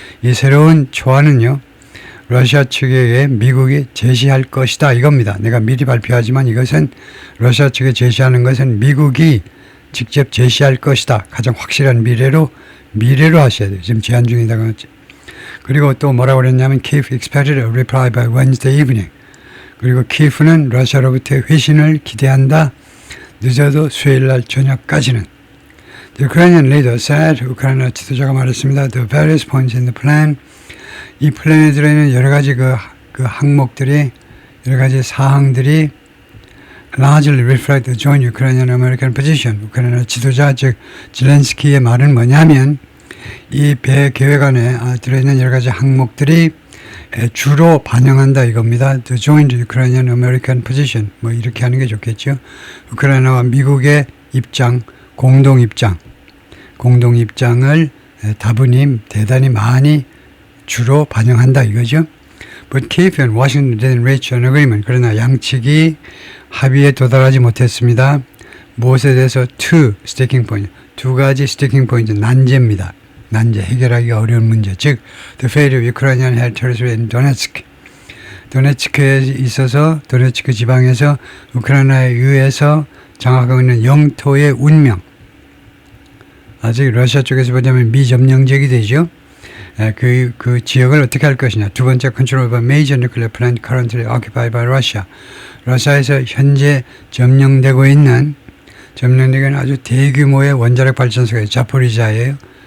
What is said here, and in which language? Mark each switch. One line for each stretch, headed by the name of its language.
Korean: 이 새로운 초안은요. 러시아 측에 의해 미국이 제시할 것이다 이겁니다. 내가 미리 발표하지만 이것은 러시아 측에 제시하는 것은 미국이 직접 제시할 것이다. 가장 확실한 미래로 하셔야 돼요. 지금 제안 중이다 그랬지. 그리고 또 뭐라고 그랬냐면
English: Kiev expected a reply by Wednesday evening.
Korean: 그리고 키예프는 러시아로부터의 회신을 기대한다. 늦어도 수요일 날 저녁까지는.
English: The Ukrainian leader said,
Korean: 우크라이나 지도자가 말했습니다.
English: The various points in the plan.
Korean: 이 플랜에 들어있는 여러 가지 그 항목들이, 여러 가지 사항들이
English: largely reflect the joint Ukrainian-American position.
Korean: 우크라이나 지도자, 즉 질렌스키의 말은 뭐냐면 이 배 계획 안에 들어있는 여러 가지 항목들이 주로 반영한다 이겁니다.
English: The joint Ukrainian-American position.
Korean: 뭐 이렇게 하는 게 좋겠죠. 우크라이나와 미국의 입장, 공동 입장을 다분히 대단히 많이 주로 반영한다 이거죠.
English: But Kiev and Washington didn't reach an agreement.
Korean: 그러나 양측이 합의에 도달하지 못했습니다. 무엇에 대해서
English: two sticking point,
Korean: 두 가지 sticking point, 난제입니다. 난제, 해결하기 어려운 문제.
English: 즉, the fate of Ukrainian held territory in Donetsk.
Korean: 도네츠크에 있어서 도네츠크 지방에서 우크라이나에 의해서 장악하고 있는 영토의 운명. 아직 러시아 쪽에서 보자면 미점령적이 되죠. 그 지역을 어떻게 할 것이냐.
English: 두 번째, control of a major nuclear plant currently occupied by Russia.
Korean: 러시아에서 현재 점령되고 있는 아주 대규모의 원자력 발전소가 자포리자예요.